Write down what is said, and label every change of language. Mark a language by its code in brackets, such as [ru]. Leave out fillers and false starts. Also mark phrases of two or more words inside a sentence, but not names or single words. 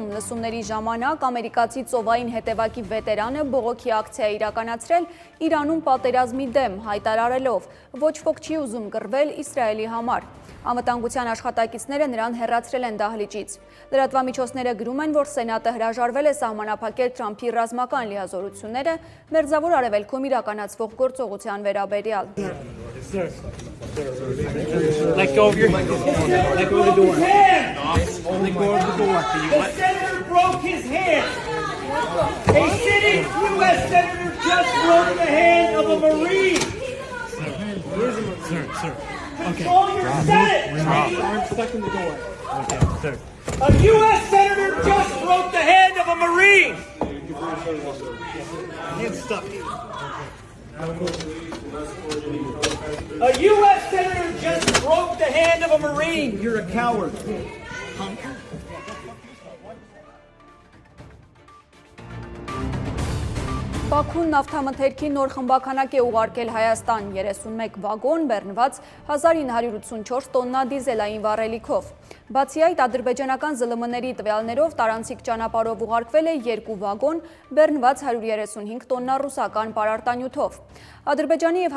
[hy] լսումների ժամանակ ամերիկացի ծովային հետևակի վետերանը բողոքի ակցիա իրականացրել Իրանում պատերազմի դեմ, հայտարարելով, ոչ ոք չի ուզում կռվել Իսրայելի համար։ Անվտանգության աշխատակիցները նրան հեռացրել են դահլիճից։ Լրատվամիջոցները գրում են, որ Սենատը հրաժարվել է սահմանափակել Թրամփի ռազմական լիազորությունները Մերձավոր Արևելքում իրականացվող գործողության վերաբերյալ։ [en] Let go of your hand. Let go of the door. Let go of the door. The senator broke his hand. A sitting U.S. senator just broke the hand of a Marine. Sir. Control your Senate. I'm stuck in the door. Okay, sir. A U.S. senator just broke the hand of a Marine. Hand's stuck. A U.S. senator just broke the hand of a Marine. You're a coward. [hy] Բաքուն նավթամթերքի նոր խմբականակ է ուղարկել Հայաստան 31 վագոն բեռնված 1984 տոննա դիզելային վառելիքով։ Բացի այդ, ադրբեջանական ԶԼՄ-ների տվյալներով տարանցիկ ճանապարհով ուղարկվել է 2 վագոն բեռնված 135 տոննա ռուսական պարարտանյութով։ Ադրբեջանի եւ